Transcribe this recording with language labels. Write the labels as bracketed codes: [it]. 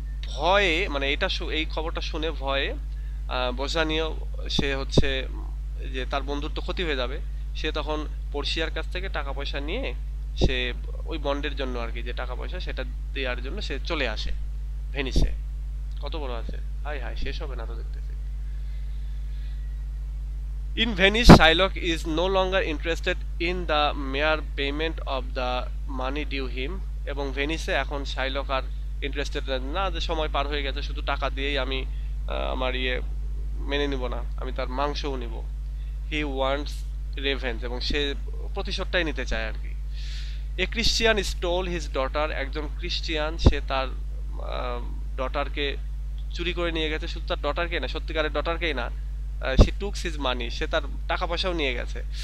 [bn] ভয়ে, মানে এই খবরটা শুনে ভয়ে বসানিও, সে হচ্ছে যে তার বন্ধুর তো ক্ষতি হয়ে যাবে, সে তখন পোর্শিয়ার কাছ থেকে টাকা পয়সা নিয়ে সে ওই বন্ডের জন্য আর কি, যে টাকা পয়সা সেটা দেওয়ার জন্য সে চলে আসে ভেনিসে। কত বড় আছে, হাই হাই শেষ হবে না তো দেখতেছি। [en] In Venice, Shylock is no longer interested in the mere payment of the money due him, [bn] এবং ভেনিসে এখন শাইলক আর ইন্টারেস্টেড না, যে সময় পার হয়ে গেছে, শুধু টাকা দিয়েই আমি আমার মেনে নিব না, আমি তার মাংসও নিব। [en] he wants revenge, [bn] এবং সে প্রতিশোধটাই নিতে চায় আর কি। [en] a Christian stole his daughter, [bn] একজন ক্রিশ্চিয়ান সে তার ডটারকে চুরি করে নিয়ে গেছে, শুধু তার ডটারকে না, সত্যিকারের ডটারকেই না, সে [en] tooks his money, [bn] সে তার টাকা পয়সাও নিয়ে গেছে।